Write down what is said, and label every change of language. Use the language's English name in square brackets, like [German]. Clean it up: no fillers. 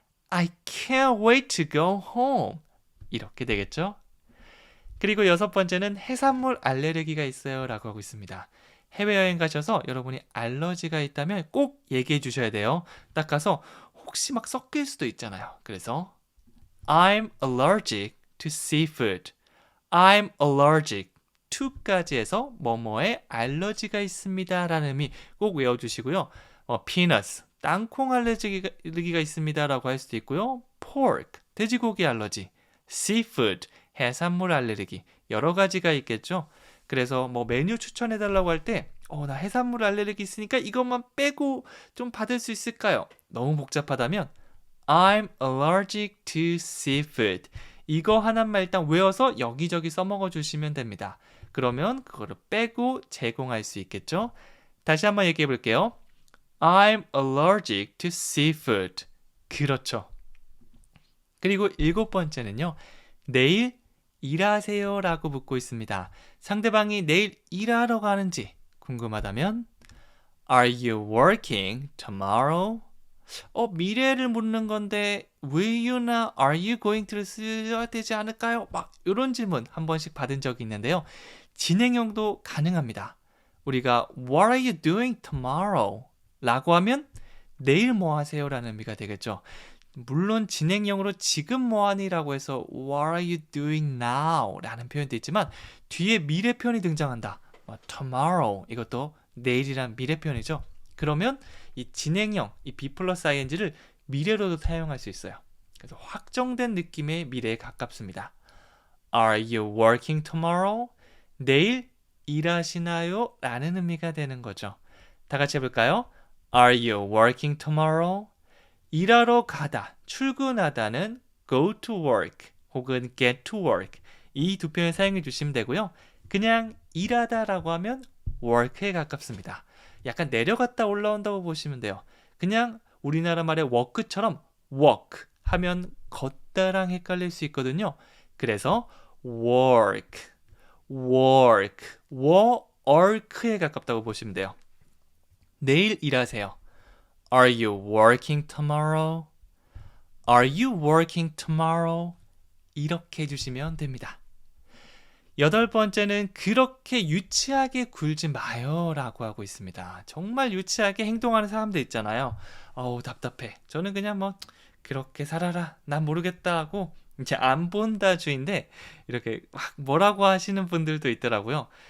[English] I can't wait to go home. [Korean] 이렇게 되겠죠? 그리고 여섯 번째는 해산물 알레르기가 있어요 라고 하고 있습니다. 해외여행 가셔서 여러분이 알러지가 있다면 꼭 얘기해 주셔야 돼요. 딱 가서 혹시 막 섞일 수도 있잖아요. 그래서 [English] I'm allergic to seafood. [Korean] I'm allergic to까지 해서 뭐뭐에 알러지가 있습니다 라는 의미 꼭 외워주시고요. peanuts, 땅콩 알레르기가 있습니다 라고 할 수도 있고요. pork, 돼지고기 알러지, seafood, 해산물 알레르기 여러 가지가 있겠죠. 그래서 뭐 메뉴 추천해달라고 할 때 나 해산물 알레르기 있으니까 이것만 빼고 좀 받을 수 있을까요? 너무 복잡하다면 [English] I'm allergic to seafood. [Korean] 이거 하나만 일단 외워서 여기저기 써먹어 주시면 됩니다. 그러면 그거를 빼고 제공할 수 있겠죠? 다시 한번 얘기해 볼게요. [English] I'm allergic to seafood. [Korean] 그렇죠. 그리고 일곱 번째는요. 내일 일하세요 라고 묻고 있습니다. 상대방이 내일 일하러 가는지 궁금하다면 [English] Are you working tomorrow? [Korean] 미래를 묻는 건데 [English] will you [Korean] 나 [English] are you going to [Korean] 를 써야 되지 않을까요? 막 이런 질문 한 번씩 받은 적이 있는데요. 진행형도 가능합니다. [English] 우리가 What are you doing tomorrow? [Korean] 라고 하면 내일 뭐 하세요? 라는 의미가 되겠죠. 물론 진행형으로 지금 뭐하니? [English] 라고 해서 What are you doing now? [Korean] 라는 표현도 있지만 뒤에 미래 표현이 등장한다. tomorrow 이것도 내일이란 미래 표현이죠. 그러면 이 진행형, 이 be 플러스 ing를 미래로도 사용할 수 있어요. 그래서 확정된 느낌의 미래에 가깝습니다. [English] Are you working tomorrow? [Korean] 내일 일하시나요? 라는 의미가 되는 거죠. 다 같이 해볼까요? [English] Are you working tomorrow? [Korean] 일하러 가다, 출근하다는 [English] go to work [Korean] 혹은 [English] get to work [Korean] 이 두 표현 사용해 주시면 되고요. 그냥 일하다라고 하면 work에 가깝습니다. 약간 내려갔다 올라온다고 보시면 돼요. 그냥 우리나라 말의 work처럼 walk 하면 걷다랑 헷갈릴 수 있거든요. 그래서 work, work, work에 가깝다고 보시면 돼요. 내일 일하세요. [English] Are you working tomorrow? Are you working tomorrow? [Korean] 이렇게 해주시면 됩니다. 8번째는 그렇게 유치하게 굴지 마요 라고 하고 있습니다. 정말 유치하게 행동하는 사람들 있잖아요. 어우 답답해. 저는 그냥 뭐 그렇게 살아라 난 모르겠다 하고 이제 안 본다 주인데 이렇게 막 뭐라고 하시는 분들도 있더라고요.